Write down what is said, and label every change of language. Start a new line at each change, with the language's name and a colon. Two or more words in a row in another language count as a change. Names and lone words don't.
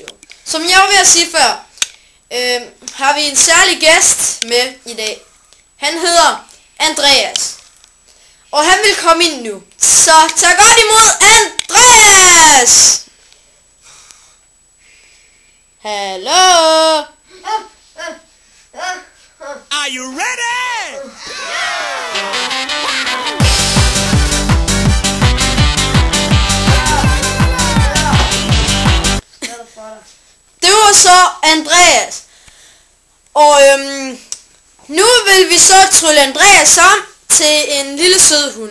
Danish: Som jeg var ved at sige før, har vi en særlig gæst med i dag. Han hedder Andreas. Og han vil komme ind nu. Så tag godt imod Andreas! Hallo!
English: Are you ready?
Danish: Det var så Andreas. Og nu vil vi så trylle Andreas om til en lille sød hund.